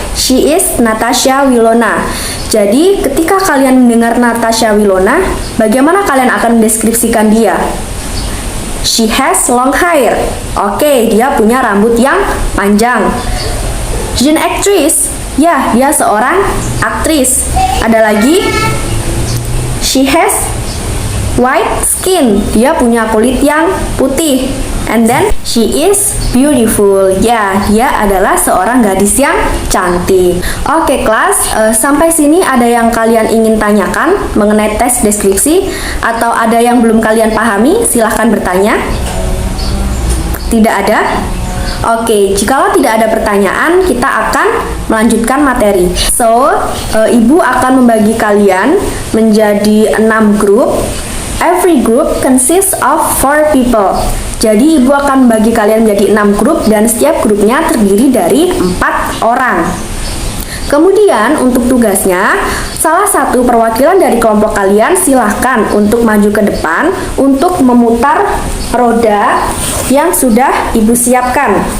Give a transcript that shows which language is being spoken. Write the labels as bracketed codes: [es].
[en] She is [id] Natasha Wilona. Jadi, ketika kalian mendengar Natasha Wilona, bagaimana kalian akan mendeskripsikan dia? [en] She has long hair. [id] Oke, dia punya rambut yang panjang. [en] She's an actress. [id] Ya, dia seorang aktris. Ada lagi, [en] she has white skin. [id] Dia punya kulit yang putih. [en] And then, she is beautiful. [id] Ya, dia adalah seorang gadis yang cantik. Oke, kelas, sampai sini ada yang kalian ingin tanyakan mengenai tes deskripsi? Atau ada yang belum kalian pahami? Silahkan bertanya. Tidak ada? Oke, jikalau tidak ada pertanyaan, kita akan melanjutkan materi. So, ibu akan membagi kalian menjadi 6 grup. [en] Every group consists of 4 people. [id] Jadi, ibu akan membagi kalian menjadi 6 grup dan setiap grupnya terdiri dari 4 orang. Kemudian, untuk tugasnya, salah satu perwakilan dari kelompok kalian silahkan untuk maju ke depan untuk memutar roda yang sudah ibu siapkan.